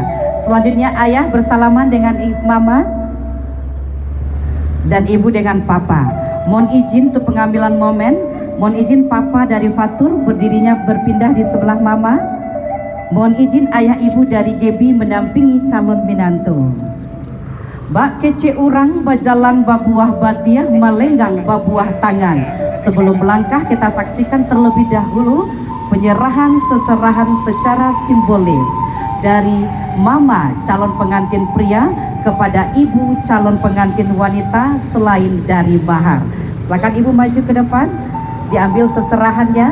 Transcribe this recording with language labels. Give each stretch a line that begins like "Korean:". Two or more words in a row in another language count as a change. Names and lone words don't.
Indonesian: Selanjutnya ayah bersalaman dengan mama dan ibu dengan papa. Mohon izin untuk pengambilan momen. Mohon izin papa dari fatur berdirinya berpindah di sebelah mama. Mohon izin ayah ibu dari Gebi mendampingi calon menantu.
Minangkabau: Bak kece urang bajalan babuah batiah melenggang babuah tangan.
Indonesian: Sebelum melangkah kita saksikan terlebih dahulu penyerahan seserahan secara simbolis dari mama calon pengantin pria kepada ibu calon pengantin wanita selain dari mahar. Silakan ibu maju ke depan, diambil seserahannya.